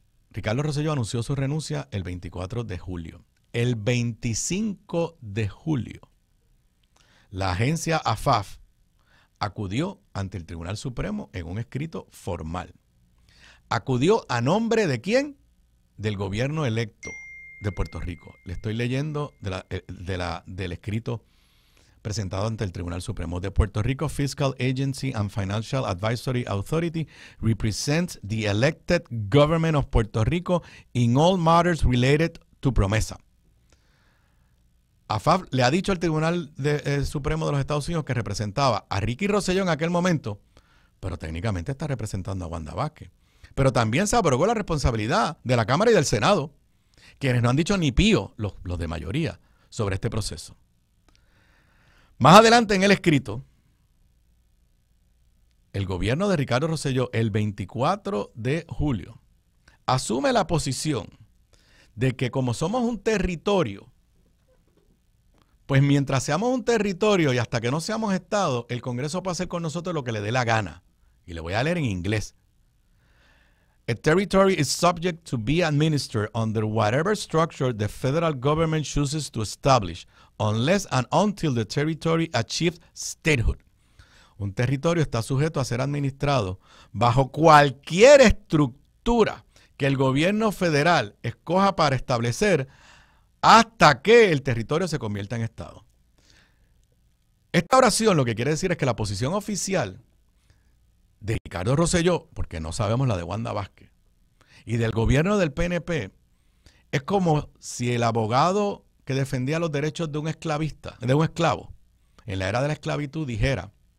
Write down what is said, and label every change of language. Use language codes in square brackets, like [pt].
[es] Ricardo Rosselló anunció su renuncia el 24 de julio. El 25 de julio, la agencia AFAF acudió ante el Tribunal Supremo en un escrito formal. ¿Acudió a nombre de quién? Del gobierno electo de Puerto Rico. Le estoy leyendo del escrito presentado ante el Tribunal Supremo. [en] The Puerto Rico Fiscal Agency and Financial Advisory Authority represents the elected government of Puerto Rico in all matters related to PROMESA. [es] AFAF le ha dicho al Tribunal Supremo de los Estados Unidos que representaba a Ricky Rosselló en aquel momento, pero técnicamente está representando a Wanda Vázquez. Pero también se abrogó la responsabilidad de la Cámara y del Senado, quienes no han dicho ni pío, los de mayoría, sobre este proceso. Más adelante en el escrito, el gobierno de Ricardo Rosselló, el 24 de julio, asume la posición de que como somos un territorio, pues mientras seamos un territorio y hasta que no seamos Estado, el Congreso puede hacer con nosotros lo que le dé la gana. Y le voy a leer en inglés. [en] A territory is subject to be administered under whatever structure the federal government chooses to establish, unless and until the territory achieves statehood. [es] Un territorio está sujeto a ser administrado bajo cualquier estructura que el gobierno federal escoja para establecer hasta que el territorio se convierta en Estado. Esta oración lo que quiere decir es que la posición oficial de Ricardo Rosselló, porque no sabemos la de Wanda Vázquez, y del gobierno del PNP, es como si el abogado que defendía los derechos de un esclavo, en la era de la esclavitud dijera: